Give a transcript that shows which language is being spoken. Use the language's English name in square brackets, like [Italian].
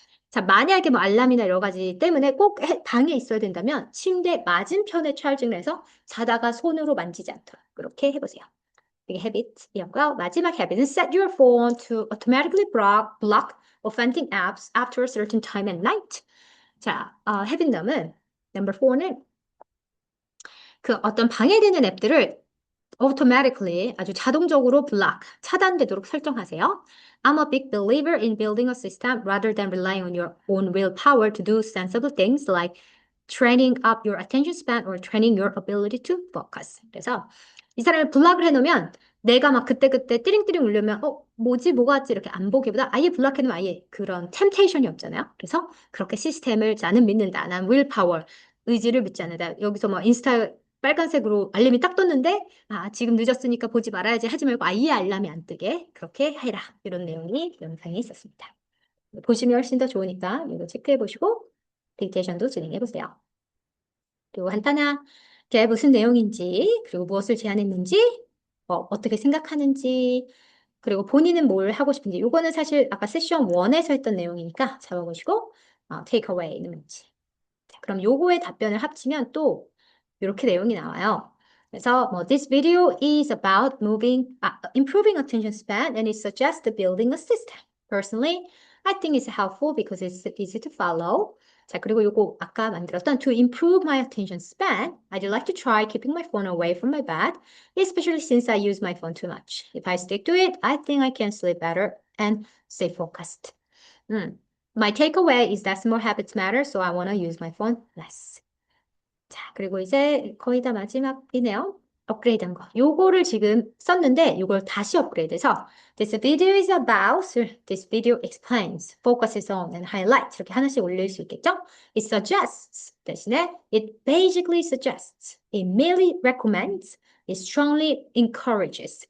[Korean] 자, 만약에 뭐 알람이나 여러 가지 때문에 꼭 방에 있어야 된다면 침대 맞은편에 찰징을 해서 자다가 손으로 만지지 않도록 그렇게 해보세요. 이게 habit이었고요. 마지막 [English] habit은 set your phone to automatically block offending apps after a certain time at night. [Korean] 자, habit남은 number 4는 그 어떤 방해되는 앱들을 automatically 아주 자동적으로 block, 차단되도록 설정하세요. [English] I'm a big believer in building a system rather than relying on your own willpower to do sensible things like training up your attention span or training your ability to focus. [Korean] 그래서 이 사람을 블락을 해놓으면 내가 막 그때그때 띠링띠링 울려면 뭐지 뭐가 왔지 이렇게 안 보기보다 아예 블락해놓으면 아예 그런 템테이션이 없잖아요. 그래서 그렇게 시스템을 나는 믿는다. 난 willpower, 의지를 믿지 않는다. 여기서 뭐 인스타 빨간색으로 알림이 딱 떴는데 지금 늦었으니까 보지 말아야지 하지 말고 아예 알람이 안 뜨게 그렇게 해라. 이런 내용이 영상에 있었습니다. 보시면 훨씬 더 좋으니까 이거 체크해 보시고 딕테이션도 진행해 보세요. 그리고 간단하게 무슨 내용인지 그리고 무엇을 제안했는지 어떻게 생각하는지 그리고 본인은 뭘 하고 싶은지 이거는 사실 아까 세션 1에서 했던 내용이니까 잡아보시고 take away는 뭔지 자, 그럼 요거의 답변을 합치면 또 이렇게 내용이 나와요. 그래서 뭐 [English] this video is about improving attention span and it suggests building a system. Personally, I think it's helpful because it's easy to follow. [Korean] 자, 그리고 요거 아까 만들었던 [English] to improve my attention span, I'd like to try keeping my phone away from my bed, especially since I use my phone too much. If I stick to it, I think I can sleep better and stay focused. My takeaway is that small habits matter, so I want to use my phone less. [Korean] 자, 그리고 이제 거의 다 마지막이네요. 업그레이드한 거. 요거를 지금 썼는데 요걸 다시 업그레이드해서 [English] This video is about, this video explains, focuses on, and highlights [Korean] 이렇게 하나씩 올릴 수 있겠죠? [English] It suggests [Korean] 대신에 [English] it basically suggests, it merely recommends, it strongly encourages.